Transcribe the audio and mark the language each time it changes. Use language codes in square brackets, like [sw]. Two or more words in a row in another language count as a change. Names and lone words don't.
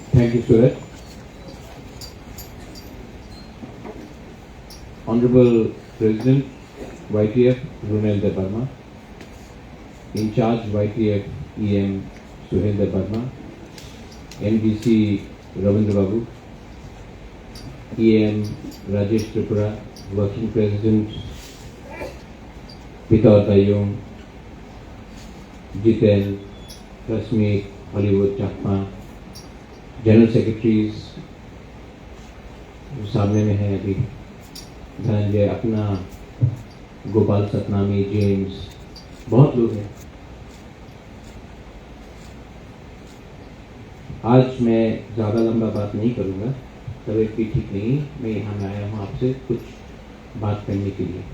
[en] Thank you, Surat. Honorable President, YTF, Runel Debarma. In charge, YTF, EM, Suhel Debarma. MDC, Ravindra Babu. EM, Rajesh Tripura. Working President, Pita Tayyum. Jitel, Rasmeet, Hollywood Chakma. General Secretaries [hi] सामने में है अभी, धनंजय अपना, गोपाल सतनामी, जेम्स, बहुत लोग हैं। आज मैं ज़्यादा लंबा बात नहीं करूँगा, तबीयत भी ठीक नहीं, मैं यहाँ में आया हूँ आपसे कुछ बात करने के लिए।